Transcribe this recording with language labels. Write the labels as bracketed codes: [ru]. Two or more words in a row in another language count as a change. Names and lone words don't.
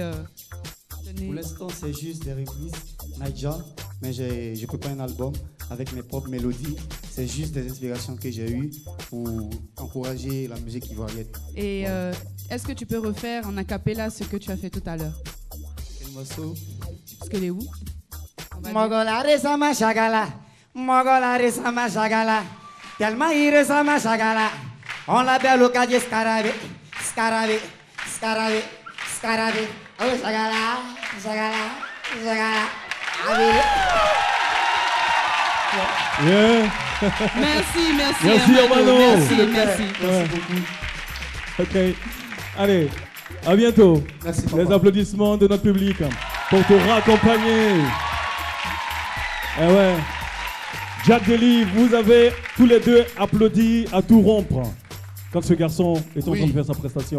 [fr] Pour l'instant, c'est juste des reprises, Naija, mais je prépare un album avec mes propres mélodies. C'est juste des inspirations que j'ai eues pour encourager la musique ivoirienne. Et est-ce que tu peux refaire en a cappella ce que tu as fait tout à l'heure? Quel morceau? Skeleu. [dyu] Mogolare sama shagala, mogolare sama shagala, [fr] tellement il ressemble à shagala. On l'appelle au cadier scarabée, scarabée, scarabée, scarabée. Oh shagala, shagala, shagala. Yeah. Merci, merci. Merci, Hermano. Merci, merci. Merci beaucoup. Ok. Allez, à bientôt. Merci, papa. Les applaudissements de notre public pour te raccompagner. Eh ouais. Jack Deli, vous avez tous les deux applaudi à tout rompre quand ce garçon est en train de faire sa prestation.